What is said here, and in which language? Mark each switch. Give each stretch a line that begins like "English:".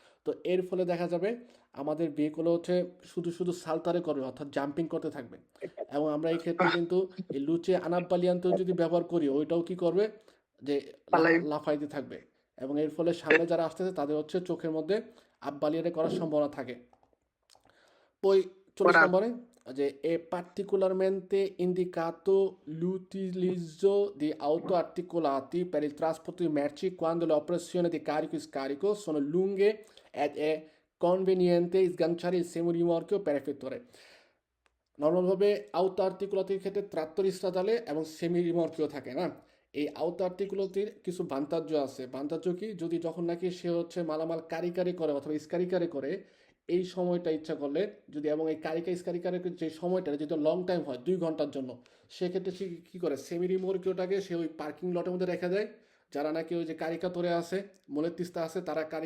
Bangla: তো এর ফলে দেখা যাবে আমাদের ভেহিকুলও হচ্ছে শুধু সালতারে করবে অর্থাৎ জাম্পিং করতে থাকবে এবং আমরা এই ক্ষেত্রে কিন্তু এই লুচে আনাব্বালিয়ান্তেও যদি ব্যবহার করি ওইটাও কি করবে যে লাফাইতে থাকবে এবং এর ফলে সামনে যারা আসতেছে তাদের হচ্ছে চোখের মধ্যে আব্বালিয়ারে করার সম্ভাবনা থাকে।
Italian: Poi 40
Bangla: নম্বরে যে
Italian: è particolarmente indicato l'utilizzo di auto articolati per il trasporto di merci quando le operazioni di carico e scarico sono lunghe ed è conveniente sganciare il semorimorchio per effettuare.
Bangla: নর্মালভাবে আউতো আর্টিকুলাতির ক্ষেত্রে ট্রাক্টর স্ট্রাদালে এবং সেমি রিমর্কিও থাকে না, এই আউতো আর্টিকুলাতির কিছু বান্তাজ্য আছে। বান্তাজ্য কি, যদি যখন নাকি সে হচ্ছে মালামাল কারিকারি করে অথবা স্কারিকারি করে এই সময়টা ইচ্ছা করলে যদি এবং এই স্কারিকারি যে সময়টা যদি লং টাইম হয় 2 ঘন্টার জন্য সেক্ষেত্রে সে কী করে সেমি রিমর্কিওটাকে সে ওই পার্কিং লটের মধ্যে রেখে দেয়, যারা নাকি ওই যে কারিকা তোরে আছে মোলের তিস্তা আছে তারা